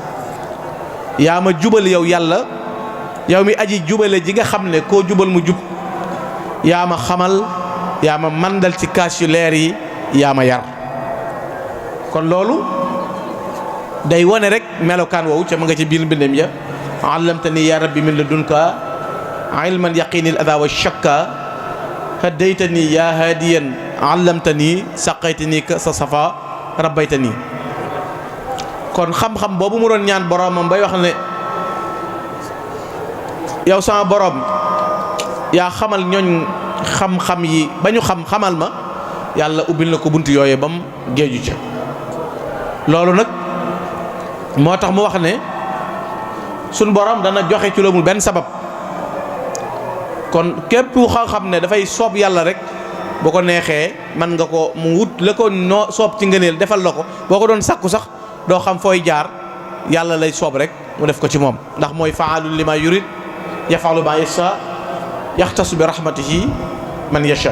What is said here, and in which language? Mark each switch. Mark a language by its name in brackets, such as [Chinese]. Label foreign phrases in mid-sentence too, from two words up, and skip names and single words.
[Wolof] yaa ma jubal yow yàlla yow mi aji jubale ji nga xam ne koo jubal mu jub yaa ma xamal yaa ma mandal ci kaas yu leer yi yaa ma yar. kon loolu day wone rek melokaan woowu ca ma nga ci biir mbindam [Arabic] يا علمتني يا ربي من لدنك علما يقينيا أذهب الشكا هديتني يا هاديا علمتني سقيتني كأس الصفا ربيتني. [Wolof] kon xam-xam boobu mu doon ñaan boromam bay wax ne yow sama borom yaa xamal ñooñ xam-xam yi ba ñu xamal ma yàlla ubbil na ko bunt yooye bam géeju ca. loolu nag moo tax mu wax ne suñ borom dana joxe ci loomul benn sabab kon képp xam ne dafay soob yàlla rek boo ko neexee man nga ko mu wut la ko noo soob ci ngëneel defal la ko boo ko doon sàkku sax doo xam fooy jaar yàlla lay soob rek mu def ko ci moom ndax mooy [Arabic] فعال لما يريد يفعل ما يشاء يختص برحمته من يشاء.